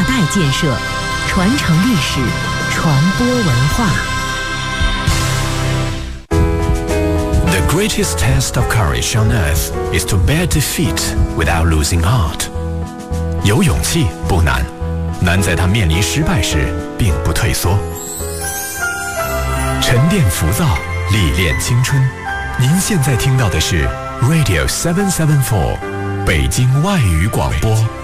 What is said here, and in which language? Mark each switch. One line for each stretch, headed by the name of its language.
Chinese: 建设，传承历史，传播文化。
English: The greatest test of courage on earth is to bear defeat without losing heart.
Chinese: 有勇气不难，难在他面临失败时并不退缩。沉淀浮躁，历练青春。您现在听到的是 Radio 774，北京外语广播。